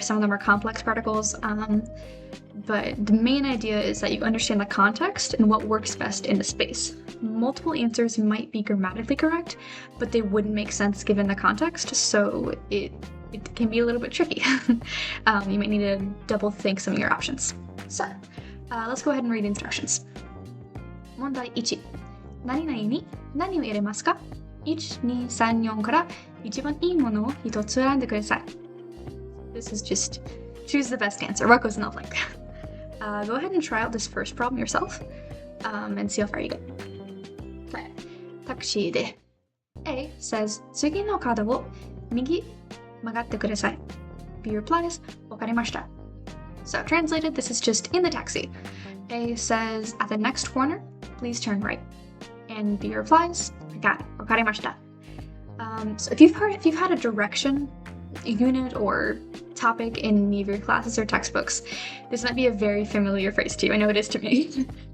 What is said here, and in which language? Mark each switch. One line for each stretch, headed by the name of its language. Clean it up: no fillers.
English: Some of them are complex particles. But the main idea is that you understand the context and what works best in the space. Multiple answers might be grammatically correct, but they wouldn't make sense given the context, so it can be a little bit tricky. You might need to double think some of your options. So, let's go ahead and read the instructions.
Japanese: 問題1、何々に何を入れますか ?1、2、3、4から一番いいものを一つ選んでください。
English: This is just choose the best answer. What goes in the blank? Go ahead and try out this first problem yourself and see how far you get. Okay.
Japanese: タクシーで
English: A says
Japanese: 次の角を右曲がってください。
English: B replies
Japanese: わかりました。
English: So translated, this is just in the taxi. A says at the next corner, please turn right. And B replies, I got it.
Japanese: Wakarimashita.
English: So if you've had a direction unit or topic in any of your classes or textbooks, this might be a very familiar phrase to you. I know it is to me.